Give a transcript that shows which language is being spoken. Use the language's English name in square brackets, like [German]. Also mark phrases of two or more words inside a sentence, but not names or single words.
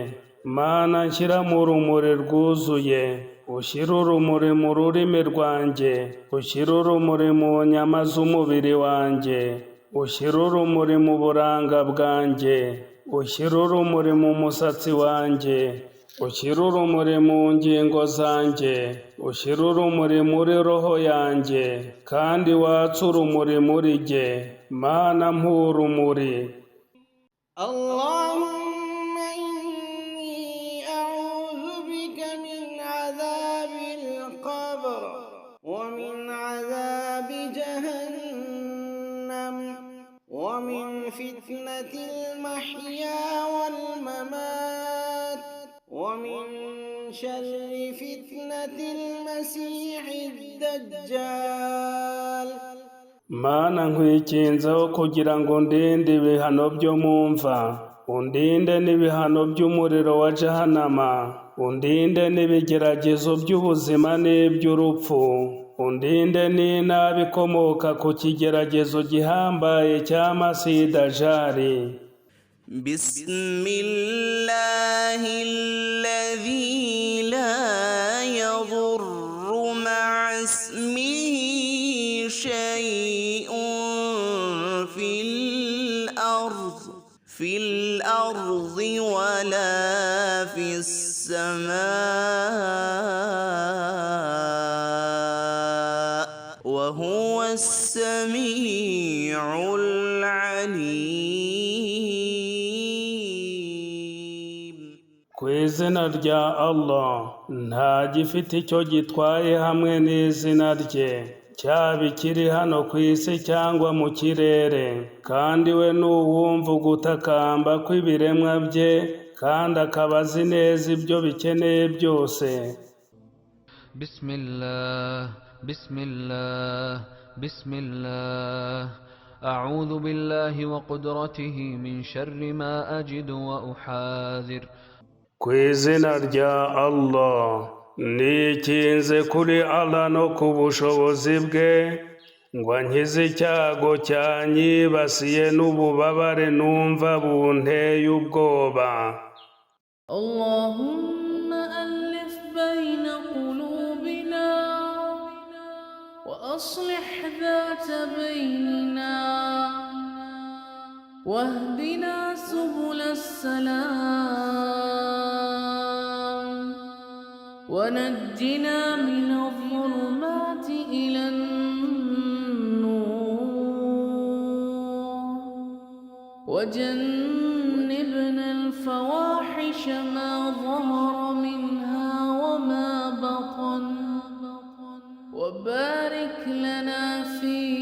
[Kinyarwanda] Mana nshyiramo urumuri rwuzuye, ushire urumuri mu rurimi rwanjye, ushire urumuri mu nyama z'umubiri wanjye, ushire urumuri mu buranga bwanjye, ushire urumuri mu musatsi wanjye, ushire urumuri mu ngingo zanjye, ushire urumuri muri roho yanjye, kandi watse urumuri muri jye. Mana mpa urumuri. [Arabic] اللهم إني أعوذ بك من عذاب القبر ومن عذاب جهنم ومن فتنة المحيا والممات ومن شر فتنة المسيح الدجال. [Kinyarwanda] Mana nkwikinzeho kugira ngo undinde ibihano byo mu mva, undinde n'ibihano by'umuriro wa Jahannama, undinde n'ibigeragezo by'ubuzima n'iby'urupfu, undinde n'inabi ikomoka ku kigeragezo gihambaye cya Masihi Dajjali. [Arabic] بسم الله الذي لا يضر مع اسمه شيء في الأرض ولا في السماء وهو السميع العليم. [Kinyarwanda] Ku izina rya Allah, nta gifite icyo gitwaye hamwe n'izina rye, cyaba ikiri hano ku isi cyangwa mu kirere, kandi we ni uwumva ugutakamba kw'ibiremwa bye, kandi akaba azi neza ibyo bikeneye byose. [Arabic] بسم الله، بسم الله، بسم الله. أعوذ بالله وقدرته من شر ما أجد وأحاذر. [Kinyarwanda] ku izina rya Allah, nikinze kuri Allah no ku bushobozi bwe, ngo ankize icyago cyanyibasiye n'ububabare numva bunteye ubwoba. [Arabic] اللهم ألف بين قلوبنا وأصلح ذات بيننا واهدنا سبل السلام ونجنا من الظلمات إلى وجنبنا الفواحش ما ظهر منها وما بطن وبارك لنا في